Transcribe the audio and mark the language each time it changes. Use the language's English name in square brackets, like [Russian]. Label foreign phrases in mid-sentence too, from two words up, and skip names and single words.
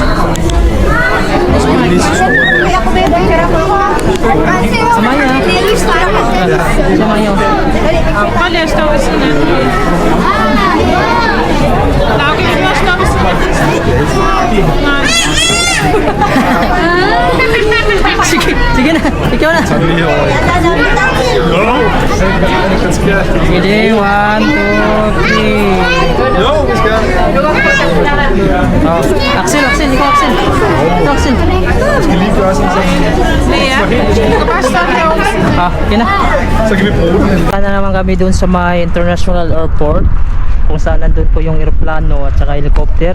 [Danish] Og så er det lige så stor. Prøv lige at stå ved siden af. Lauke, kan du stå ved siden af? Nej. [Filipino] Sige na, ikaw na. [Danish] Så er det lige herovre. [Filipino] Sige, 1, 2, 3. Oh, Axel, ikaw Axel. Ito Axel. Okay na. Punta na naman kami dun sa may international airport kung saan nandun po yung aeroplano at saka helicopter.